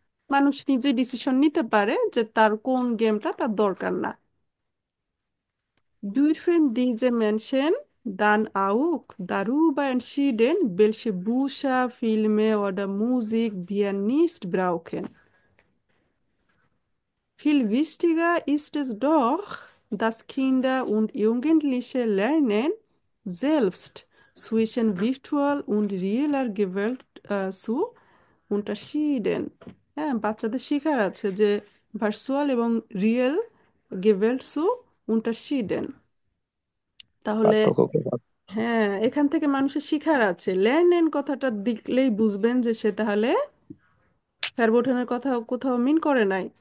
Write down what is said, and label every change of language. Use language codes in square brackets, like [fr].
[bn] মানুষ নিজে ডিসিশন নিতে পারে যে তার কোন গেমটা তার দরকার না। [de] Dürfen diese Menschen dann auch darüber entscheiden, welche Bücher, Filme oder Musik wir nicht brauchen? Viel wichtiger ist es doch, dass Kinder und Jugendliche lernen, selbst zwischen virtual und realer Welt zu unterschieden। [bn] হ্যাঁ, বাচ্চাদের শেখার আছে যে virtual এবং real গেভেল্ট সু unterschieden। তাহলে পার্থক্য করব। হ্যাঁ, এখান থেকে মানুষের শিখার আছে। ল্যান্ড কথাটা দেখলেই বুঝবেন যে সে তাহলে ফেরবোটানের কথা কোথাও মিন করে নাই।